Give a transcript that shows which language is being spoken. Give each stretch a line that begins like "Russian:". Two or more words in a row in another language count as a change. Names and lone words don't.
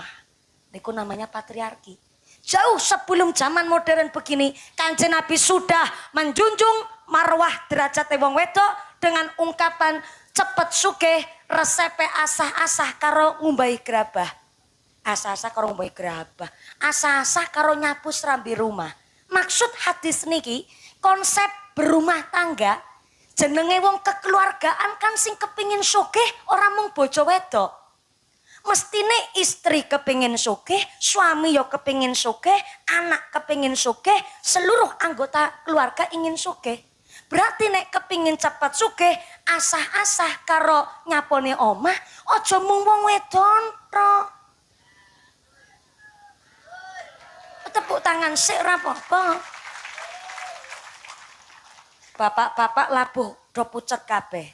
Indonesian: Niku namanya patriarki. Jauh sebelum zaman modern begini, Kanjeng Nabi sudah menjunjung marwah derajat
Javanese: wong wedok
Indonesian: dengan ungkapan
Javanese: cepet sugih resepe asah-asah karo ngumbahi gerabah. Asah-asah karo ngumbahi gerabah. Asah-asah karo nyapu
Indonesian: serambi rumah. Maksud hadis
Javanese: niki,
Indonesian: konsep berumah tangga
Javanese: jenenge wong kekeluargaan kan sing kepingin sugih ora mung bojo wedok. Mestine istri kepingin sugih, suami yo kepingin sugih, anak kepingin sugih,
Indonesian: seluruh anggota keluarga ingin sugih.
Javanese: Berarti nek kepingin cepat sugih, asah-asah karo nyapone omah, aja mung wong wedon tok.
Indonesian: Tepuk tangan
Javanese: sik ora apa-apa. Bapak-bapak labuh do pucet kabeh.